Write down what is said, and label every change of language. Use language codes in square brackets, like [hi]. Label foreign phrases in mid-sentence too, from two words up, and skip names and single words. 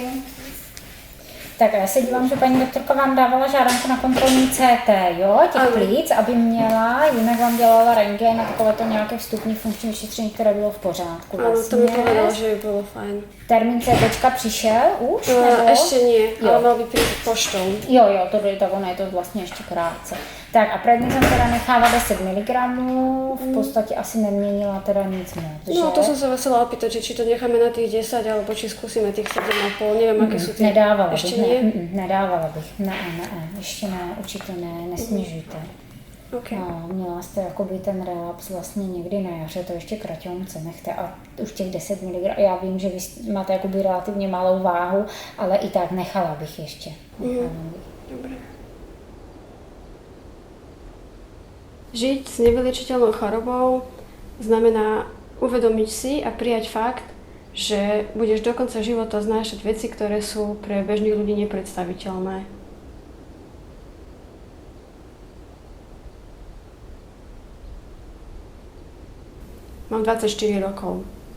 [cs] Tak a já se dívám, že paní doktorka vám dávala žádanku na kontrolní CT, jo, těch plíc, aby měla, jinak vám dělala rentgen a takové to nějaké vstupní funkční vyšetření, které bylo v pořádku. [sk] Áno, to mi povedala, že by bolo fajn. [cs] Termín CT přišel už? No, nebo? [sk] ešte nie, ale [cs] Jo. [sk] mal by prísť poštou. [cs] Jo, to je tak, ono je to vlastně ještě krátce. Tak a prednizem teda nechává 10 mg, v podstatě asi neměnila teda nic moc, že? [sk] No, to som sa chcela opýtať, že či to necháme na tých 10, alebo či skúsime tých 7,5, neviem, aké sú tie. [cs] Nedávala [sk] Ešte [cs] bych, [sk] nie? [cs] nedávala bych, ne, ještě ne, určitě ne, nesnižujte. OK. No, měla jste jakoby ten relaps vlastně někdy na jaře, to ještě kraťonce nechte a už těch 10 mg, já vím, že vy máte jakoby relativně malou váhu, ale i tak nechala bych ještě. [sk] Dobre. Žiť s nevyliečiteľnou chorobou znamená uvedomiť si a prijať fakt, že budeš do konca života znášať veci, ktoré sú pre bežných ľudí nepredstaviteľné. Mám 24 rokov.